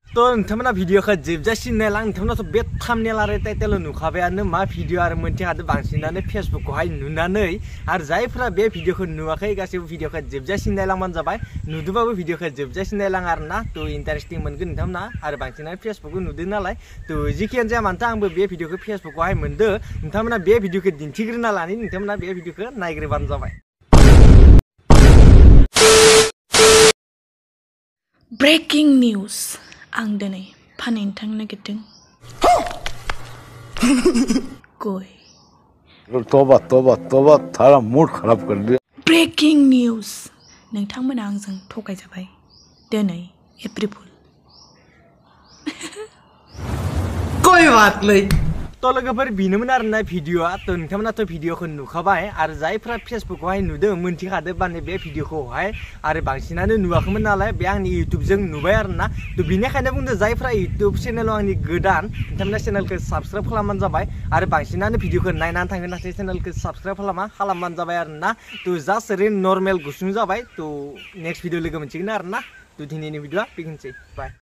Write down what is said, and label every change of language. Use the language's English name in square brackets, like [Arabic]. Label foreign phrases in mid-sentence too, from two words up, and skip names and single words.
[Bodo] तो नोंथांमोना भिडिअखौ जोबजासिम नायलां नोंथांमोनाथ' बे थाम्बनेल आरो टाइटेल नुखाबायानो मा भिडिअ आरो मोनसे हादों बांसिनानो फेसबुकखौहाय नुनानै आरो जायफोरा बे भिडिअखौ नुवाखै गासैबो भिडिअखौ जोबजासिम नायलांबानो जाबाय नुदोंबाबो भिडिअखौ जोबजासिम नायलां आरोना तो इन्टारेस्टिं मोनगोन नोंथांमोना आरो बांसिनानो फेसबुकखौ नुदों नालाय तो जिखियानो जाया मानोथो आंबो बे भिडिअखौ फेसबुकआवहाय मोनदों नोंथांमोना बे भिडिअखौ दिन्थिग्रोना लानानै नोंथांमोना बे भिडिअखौ नायग्रोबानो जाबाय। [English] breaking news [Bodo] आं दिनै फानहैनो थांनो नागिरदों गय। [Hindi] तौबा तौबा तौबा थारा मूड खराब कर दिया। [English] breaking news [Bodo] नोंथांमोना आंजों थगायजाबाय दिनै [English] April fool. [Hindi] कोई बात नहीं [Bodo] तो लोगोफोर बिनोमोन आरोना भिडिअआ तो नोंथांमोनाथ' भिडिअखौ नुखाबाय आरो जायफ्रा फेसबुकआवहाय नुदों मोनथिखादों माने बे भिडिअखौहाय आरो बांसिनानो नुवाखैमोन नालाय बे आंनि इउटुबजों नुबाय आरोना तो बिनिखायनो बुंदों जायफ्रा इउटुब चेनेलाव आंनि गोदान नोंथांमोना चेनेलखौ साबस्क्राइब खालामबानो जाबाय आरो बांसिनानो भिडिअखौ नायनानै थांगोन नाथाय चेनेलखौ साबस्क्राइब खालामबानो जाबाय आरोना तो जास्ट ओरैनो नर्मेल गुसुं जाबाय तो [English] next video [Bodo] लोगो मोनसिगोन आरोना तो दिनैनि भिडिअआ बेखिनिसै बाय।